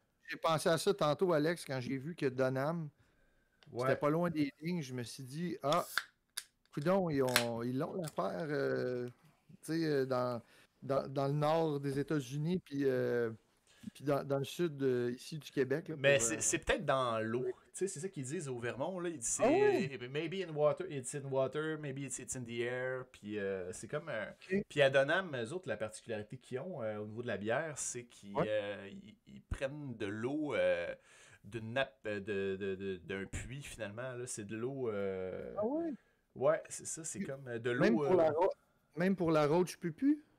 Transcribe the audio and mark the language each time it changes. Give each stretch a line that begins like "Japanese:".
French: J'ai pensé à ça tantôt, Alex, quand j'ai vu que Donham, c'était pas loin des lignes. Je me suis dit, coudonc, ils l'ont l'affaire, dans le nord des États-Unis, puis dans le sud ici du Québec. Là, mais c'est peut-être dans l'eau. C'est ça qu'ils disent au Vermont. Là. Ils disent
English: maybe in water, it's in water, maybe it's in the air.
French: Puis c'est comme un. Puis à Donham, eux autres, la particularité qu'ils ont au niveau de la bière, c'est qu'ils ils prennent de l'eau d'une nappe d'un puits finalement. Là. C'est de l'eau. Ouais, c'est ça. C'est comme de l'eau. Même pour la Roach Pupu?